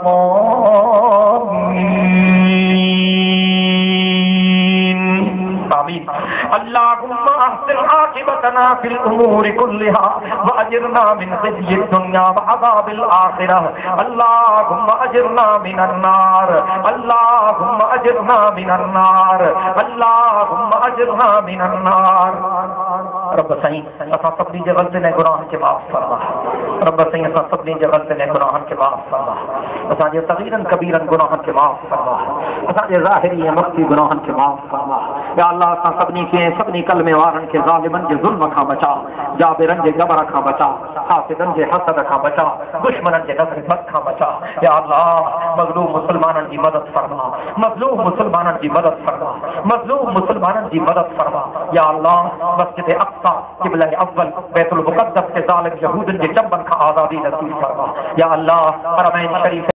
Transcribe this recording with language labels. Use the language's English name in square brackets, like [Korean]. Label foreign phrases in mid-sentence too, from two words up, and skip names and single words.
[Arabic] الضالين آمين اللهم أحسن عاقبتنا في الأمور كلها وأجرنا من خزي الدنيا وعذاب الآخرة اللهم أجرنا من النار اللهم أجرنا من النار اللهم أجرنا من النار [Sindhi] रब साईं असां सभिनी जे ग़लतियुनि ऐं गुनाहनि खे माफ़ फरमा रब साईं असां सभिनी जे ग़लतियुनि ऐं गुनाहनि खे माफ़ फरमा असांजे सगीरनि कबीरनि गुनाहनि खे माफ़ फरमा असांजे ज़ाहिरी ऐं मख़फ़ी गुनाहनि खे माफ़ फरमा [Arabic] يا الله [Sindhi] असां सभिनी खे सभिनी कलमे वारनि खे ज़ालिमनि जे ज़ुल्म खां बचा जाबिरनि जे गबर खां बचा हासिदनि जे हसद खां बचा दुश्मननि जे नज़र बद खां बचा [Arabic] يا الله [Sindhi] मज़लूम मुसलमाननि जी मदद फरमा मज़लूम मुसलमाननि जी मदद फरमा मज़लूम मुसलमाननि जी मदद फरमा [Arabic] يا الله [Sindhi] मस्जिद अक़सा क़िबला अव्वल बैतुल मुक़द्दस के ज़ालिम यहूदनि जे चंबनि खां आज़ादी नसीब फरमा [Arabic] يا الله [Sindhi] हरमैन शरीफ